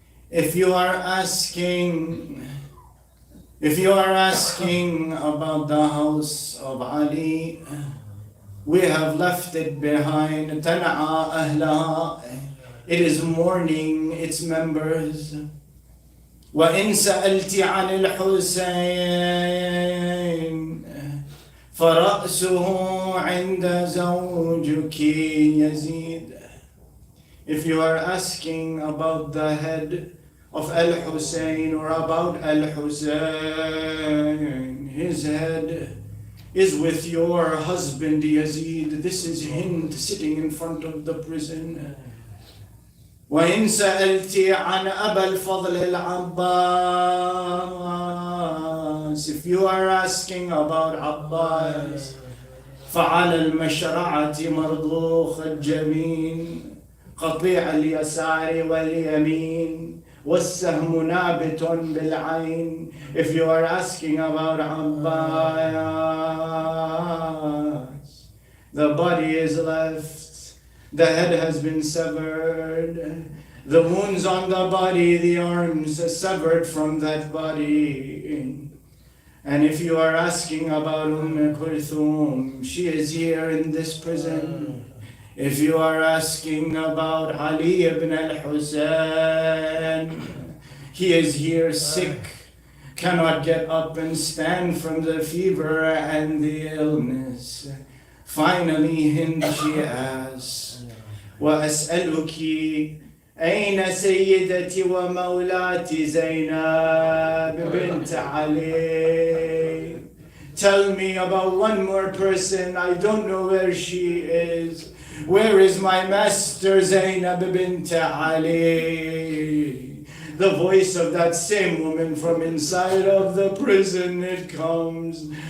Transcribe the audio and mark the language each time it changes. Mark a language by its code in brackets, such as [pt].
[en] If you are asking about the house of Ali, we have left it behind. [ar] تنعى أهلها. [en] It is mourning its members. [ar] وإن سألت عن الحسين فرأسه عند زوجك يزيد. [en] If you are asking about the head of Al-Hussein or about Al-Hussein, his head is with your husband Yazid. This is Hind sitting in front of the prison. [ar] وإن سألتي عن أبا الفضل العباس, [en] if you are asking about Abbas, [ar] فعلى المشرعة مرضوخ الجبين قطيع اليسار واليمين والسهم نابت بالعين. [en] If you are asking about Abbas, the body is left. The head has been severed. The wounds on the body, the arms severed from that body. And if you are asking about Kulthum, she is here in this prison. If you are asking about Ali ibn al-Hussein, he is here sick, cannot get up and stand from the fever and the illness. Finally, Hind, she asks, [ar] وأسألك أين سيدتي ومولاتي زينب بنت علي? [en] Tell me about one more person. I don't know where she is. Where is my master Zainab bint Ali? The voice of that same woman from inside of the prison, it comes.